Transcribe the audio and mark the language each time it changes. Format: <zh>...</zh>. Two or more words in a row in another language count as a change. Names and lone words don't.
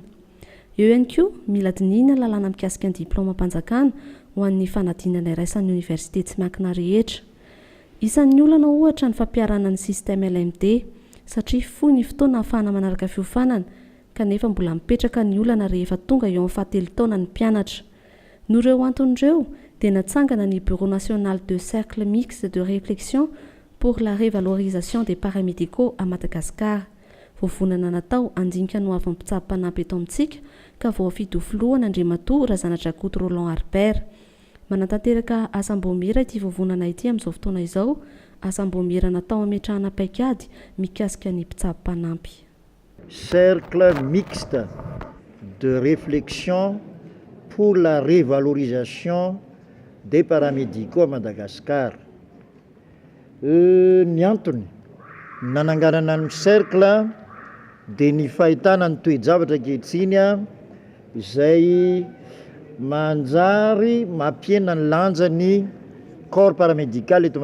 <mg>Eo ihany koa mila dinihina ny lalàna mikasika ny diplaoma-mpanjakana ho an'ny fanadinana iraisan'ny université tsy miankina rehetra. Isan'ny olana ohatra ny fampiarana ny système LMD satria fohy ny fotoana ahafahana manaraka fiofanana kanefa mbola mipetraka ny olana rehefa tonga eo amin'ny fahatelo taona ny mpianatra. Noho ireo anton'ireo dia natsangana ny Bureau national de cercle mixte de réflexion pour la révalorisation des paramédicaux à Madagascar. Vovonana natao andinika no avy mpitsapo-panampy eto amintsika ka voafidy ho filohana Andriamatoa Razanadrakoto Roland Harbert. Manatanteraka asam-boamera ity vovonana ity amin'izao fotoana izao, asam-boamera natao ametrahana paikady mikasika ny mpitsapo-panampy. Cercle mixte de réflexion pour la révalorisation des paramédicaux à Madagascar. Ny antony nananganana ny cercle dia ny fahitana ny toe-javatra ankehitriny izay manjary mampiena ny lanjan'ny</mg> <fr>corps paramédical</fr> <mg>eto</mg>